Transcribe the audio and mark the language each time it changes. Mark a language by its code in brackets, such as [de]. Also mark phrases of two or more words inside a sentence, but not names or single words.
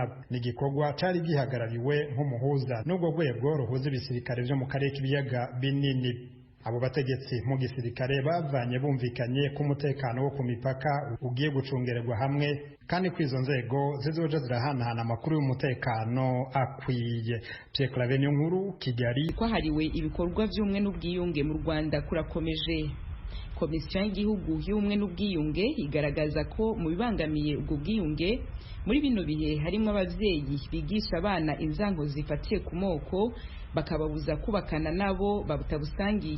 [rn] Ni igikorwa cari gihagarariwe nk'umuhuza n'ubwo rwego ruhuza ibisirikare vyo mu karere k'ibiyaga binini. Abo bategetsi mu gisirikare bavanye bumvikanye ko umutekano wo ku mipaka ugiye gucungererwa hamwe kandi ko izo nzego zizoja zirahanahana amakuru y'umutekano akwiye. Pierre Claver Nkuru, Kigali. Kwahariwe ibikorwa by'ubumwe n'ubwiyunge mu Rwanda kurakomeje. Komisiyo y'igihugu y'ubumwe n'ubwiyunge igaragaza ko mu bibangamiye ubwo bwiyunge muri bino bihe harimo abavyeyi bigisha abana inzango zifatiye ku moko bakababuza kubakana nabo babutabusangiye.